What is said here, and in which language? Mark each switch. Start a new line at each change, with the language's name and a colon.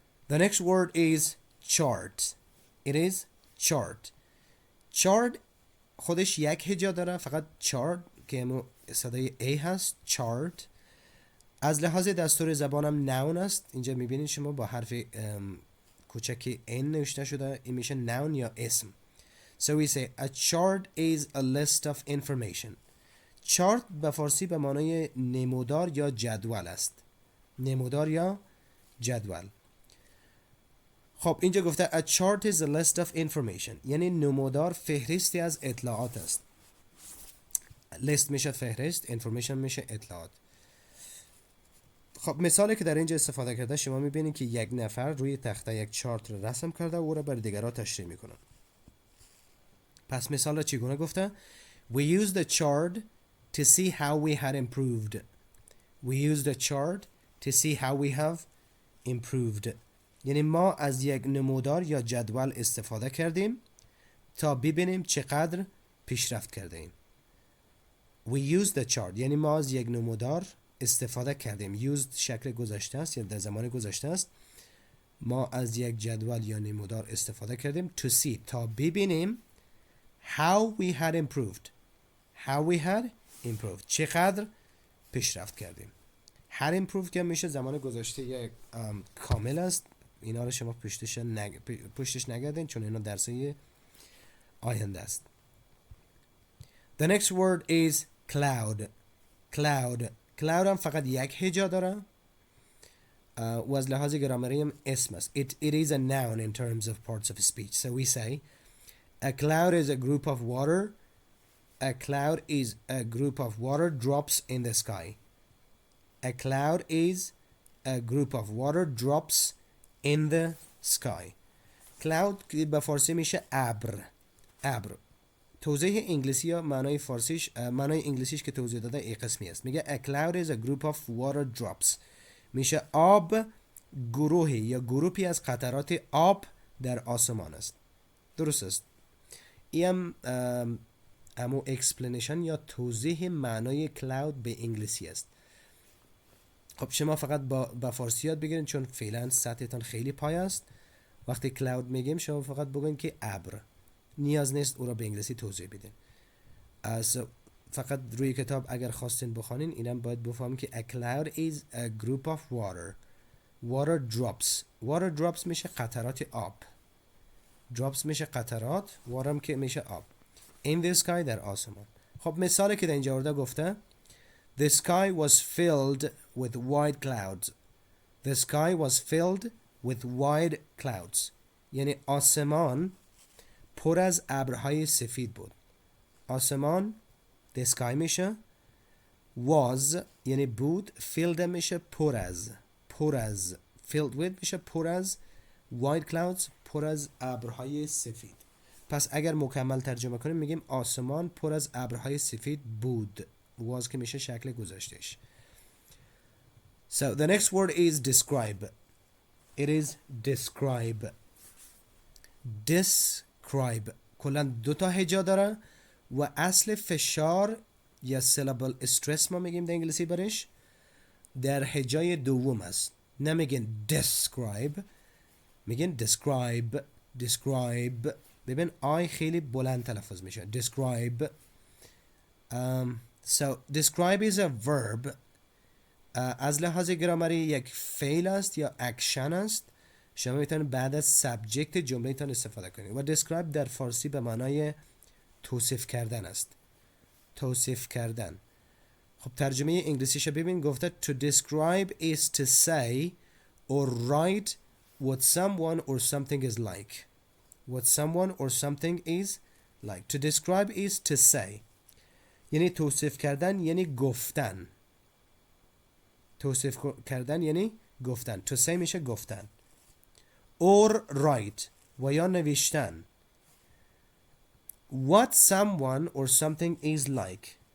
English: The next word is chart. It is chart.
Persian: chart خودش یک هجا داره، فقط chart که همون صدای A هست، chart. از لحاظ دستور زبانم noun است. اینجا میبینید شما با حرف کوچکی N نوشته شده، این میشه noun یا اسم.
English: So we say a chart is a list of information.
Persian: chart به فارسی به معنای نمودار یا جدول است. نمودار یا جدول. خب اینجا گفته
English: a chart is a list of information،
Persian: یعنی نمودار فهرستی از اطلاعات است. list میشه فهرست، information میشه اطلاعات. خب مثالی که در اینجا استفاده کرده شما میبینید که یک نفر روی تخته یک چارت رو رسم کرده و او را بر دیگران تشریح میکنه. پس مثال را چگونه گفته؟
English: We used the chart to see how we had improved. We used the chart to see how we have improved.
Persian: یعنی ما از یک نمودار یا جدول استفاده کردیم تا ببینیم چقدر پیشرفت کرده ایم.
English: We used the chart
Persian: یعنی ما از یک نمودار استفاده کردیم. used شکل گذشته است یا در زمان گذشته است. ما از یک جدول یا نمودار استفاده کردیم to see تا ببینیم
English: how we had improved. How we had improved.
Persian: چقدر پیشرفت کردیم. had improved که میشه زمان گذشته یک کامل است. اینا رو شما پشتش نگردین چون اینا درسای آینده است.
English: The next word is cloud. Cloud.
Persian: cloud هم فقط یک هجا داره و از لحاظ گرامری هم اسم است.
English: It is a noun in terms of parts of speech. So we say a cloud is a group of water a cloud is a group of water drops in the sky. A cloud is a group of water drops in the sky.
Persian: cloud که به فارسی میشه ابر. ابر. توضیح انگلیسی یا معنای فارسیش، معنای انگلیسیش که توضیح داده این قسمی است.
English: میگه a cloud is a group of water drops.
Persian: میشه آب گروهی یا گروپی از قطرات آب در آسمان است. درست است. این امو اکسپلینیشن یا توضیح معنای کلاود به انگلیسی است. خب شما فقط با فارسی یاد بگیرین چون فعلا سطحتان خیلی پای است. وقتی کلاود میگیم شما فقط بگین که ابر. نیاز نیست او را به انگلیسی توضیح بدین. از فقط روی کتاب اگر خواستین بخوانین اینم باید بفهمین که
English: a cloud is a group of water drops.
Persian: water drops میشه قطرات آب. drops میشه قطرات، water که میشه آب.
English: in the sky
Persian: در آسمان. خب مثالی که در اینجا ورده گفته
English: The sky was filled with white clouds. The sky was filled with white clouds.
Persian: یعنی آسمان پر از ابرهای سفید بود. آسمان the sky میشه، was یعنی بود، filled میشه پر از filled with میشه پر از، white clouds پر از ابرهای سفید. پس اگر مکمل ترجمه کنیم میگیم آسمان پر از ابرهای سفید بود. was که میشه شکل گذاشتش.
English: So the next word is describe. It is describe.
Persian: describe کلا دو تا هجا داره و اصل فشار یا syllable stress ما میگیم در انگلیسی برش در هجای دوم است. نمیگین describe، میگین describe. ببین آی خیلی بلند تلفظ میشه.
English: describe. So describe is a verb.
Persian: از لحاظ گرامری یک فعل است یا اکشن است. شما میتونید بعد از سابجکت جمله تان استفاده کنید و describe در فارسی به معنای توصیف کردن است. توصیف کردن. خب ترجمه انگلیسیش ببین گفته
English: to describe is to say or write what someone or something is like. What someone or something is like. To describe is to say.
Persian: یعنی توصیف کردن یعنی گفتن. توصیف کردن یعنی گفتن.
English: To say
Persian: میشه گفتن.
English: Or write
Persian: و یا نوشتن.
English: What someone or something is like.